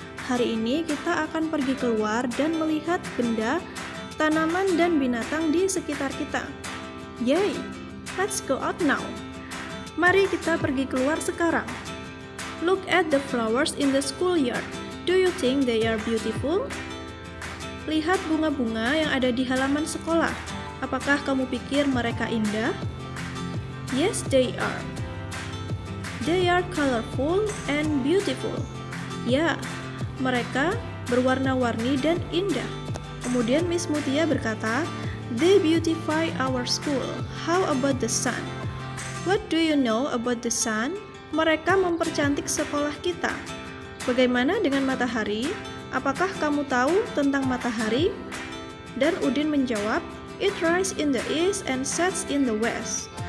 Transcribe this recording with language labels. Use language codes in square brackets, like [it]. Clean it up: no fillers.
[id] Hari ini kita akan pergi keluar dan melihat benda, tanaman dan binatang di sekitar kita. Yay! [en] Let's go out now. [id] Mari kita pergi keluar sekarang. [en] Look at the flowers in the schoolyard. Do you think they are beautiful? [id] Lihat bunga-bunga yang ada di halaman sekolah. Apakah kamu pikir mereka indah? [en] Yes, they are. They are colorful and beautiful. [id] Ya, mereka berwarna-warni dan indah. Kemudian Miss Mutia berkata, [en] they beautify our school. How about the sun? What do you know about the sun? [id] Mereka mempercantik sekolah kita. Bagaimana dengan matahari? Apakah kamu tahu tentang matahari? Dan Udin menjawab, [en] it rises in the east and sets in the west.